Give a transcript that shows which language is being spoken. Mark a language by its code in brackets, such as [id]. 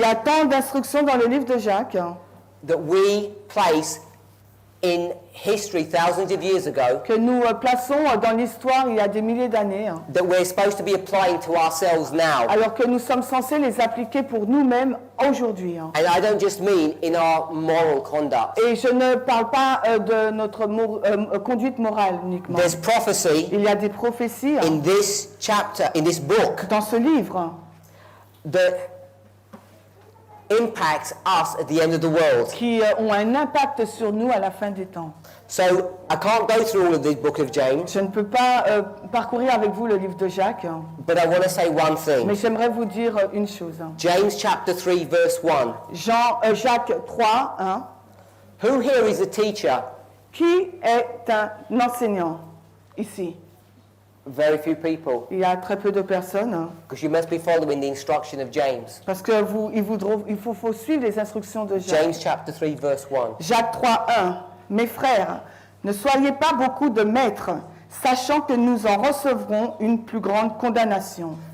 [fr] y a tant d'instructions dans le livre de Jacques [en] that we place in history thousands of years ago [fr] que nous plaçons dans l'histoire il y a des milliers d'années, [en] that we're supposed to be applying to ourselves now. [fr] alors que nous sommes censés les appliquer pour nous-mêmes aujourd'hui. [en] And I don't just mean in our moral conduct. [fr] Et je ne parle pas de notre conduite morale uniquement. [en] There's prophecy [fr] Il y a des prophéties [en] in this chapter, in this book, [fr] dans ce livre [en] that impacts us at the end of the world. [fr] qui ont un impact sur nous à la fin des temps. [en] So I can't go through all of the book of James, [fr] Je ne peux pas parcourir avec vous le livre de Jacques, [en] but I want to say one [fr] mais [en] thing. [fr] j'aimerais vous dire une chose. [en] James chapter 3 verse 1. [fr] Jacques 3, 1. [en] Who here is a teacher? [fr] Qui est un enseignant ici? [en] Very few people, [fr] Il y a très peu de personnes, [en] because you must be following the instruction of James. [fr] parce que il faut suivre les instructions de Jacques. [en] James chapter 3 verse 1. [fr] Jacques 3, 1. Mes frères, ne soyez pas beaucoup de maîtres, sachant que nous en recevrons une plus grande condamnation.